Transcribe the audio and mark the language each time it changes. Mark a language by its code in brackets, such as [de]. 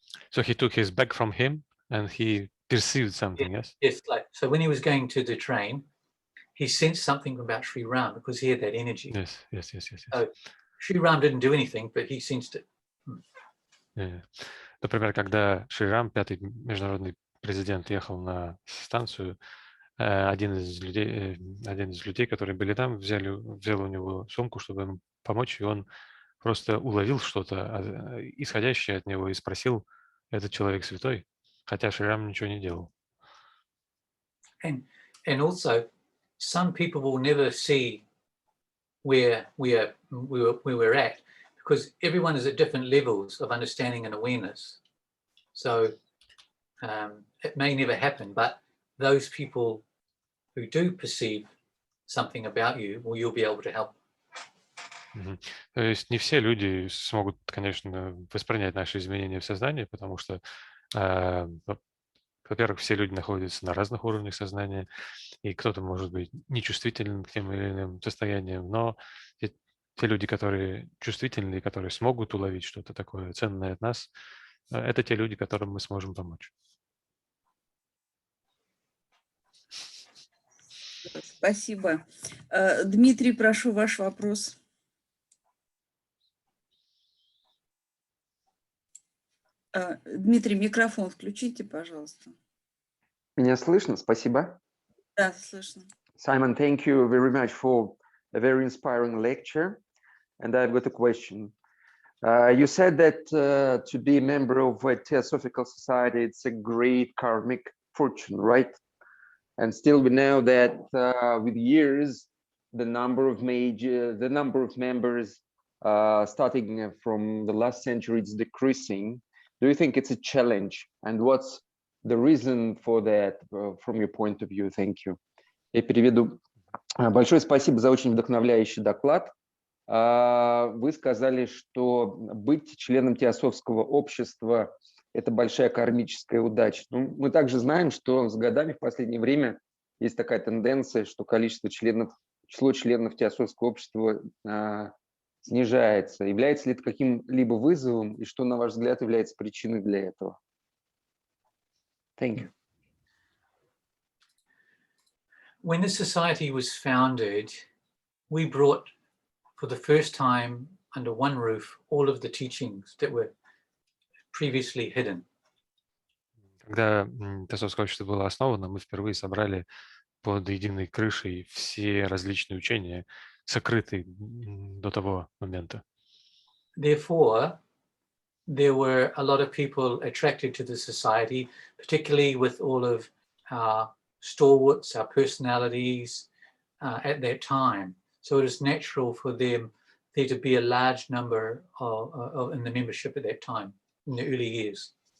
[en] So he took his bag from him and he perceived something, yes? Yes, so when he was going to the train, he sensed something about Sri Ram because he had that energy. Yes. So Sri Ram didn't do anything, but he sensed it. [ru] Например, когда Шри Рам, пятый международный президент, ехал на станцию, один из людей, которые были там, взял у него сумку, чтобы ему помочь, и он просто уловил что-то, исходящее от него, и спросил, этот человек святой, хотя Шри Рам ничего не делал. [en] And also, some people will never see where we're at, because everyone is at different levels of understanding and awareness. So it may never happen, but those people who do perceive something about you, well, you'll be able to help. [ru] То есть не все люди смогут, конечно, воспринять наши изменения в сознании, потому что, во-первых, все люди находятся на разных уровнях сознания, и кто-то может быть нечувствителен к тем или иным состояниям, но те люди, которые чувствительны и которые смогут уловить что-то такое ценное от нас, это те люди, которым мы сможем помочь. Спасибо. Дмитрий, прошу, ваш вопрос. Дмитрий, микрофон включите, пожалуйста. Меня слышно? Спасибо. Да, слышно. [en] Simon, thank you very much for a very inspiring lecture. And I've got a question. You said that to be a member of a Theosophical society, it's a great karmic fortune, right? And still we know that with years, the number of members starting from the last century is decreasing. Do you think it's a challenge? And what's the reason for that from your point of view? Thank you. [ru] Я переведу. Большое спасибо за очень вдохновляющий доклад. Вы сказали, что быть членом Теософского общества – это большая кармическая удача. Ну, мы также знаем, что с годами в последнее время есть такая тенденция, что число членов Теософского общества снижается. Является ли это каким-либо вызовом, и что, на ваш взгляд, является причиной для этого? [en] Thank you. When the society was founded, we brought for the first time under one roof all of the teachings that were previously hidden. [ru] Когда Теософское общество было основано, мы впервые собрали под единой крышей все различные учения, сокрытые до того момента. [en] Therefore, there were a lot of people attracted to the society, particularly with all of our stalwarts, our personalities at that time. So it is natural for there to be a large number in the membership at that time, in the early years.